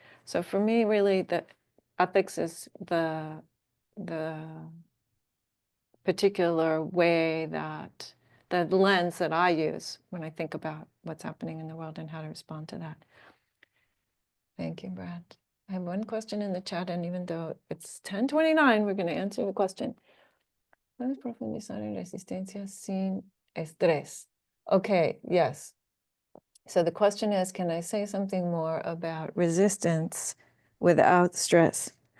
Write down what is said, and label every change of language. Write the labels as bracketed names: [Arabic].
[English] So for me, really, the ethics is the particular way that, the lens that I use when I think about what's happening in the world and how to respond to that. Thank you, Brad. I have one question in the chat, and even though it's 10:29, we're going to answer the question. [Spanish] ¿Puedes profundizar en resistencia sin estrés? [English] Okay, yes. So the question is, can I say something more about resistance without stress?